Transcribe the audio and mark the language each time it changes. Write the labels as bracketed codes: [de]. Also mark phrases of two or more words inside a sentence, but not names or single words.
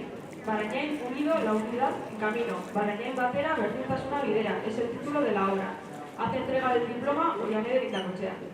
[es] Barañáin unido, la unidad en camino. [eu] Barañáin batera, berdintasuna bidera. [es] Es el título de la obra. Hace entrega del diploma Ollane de Vitacochea.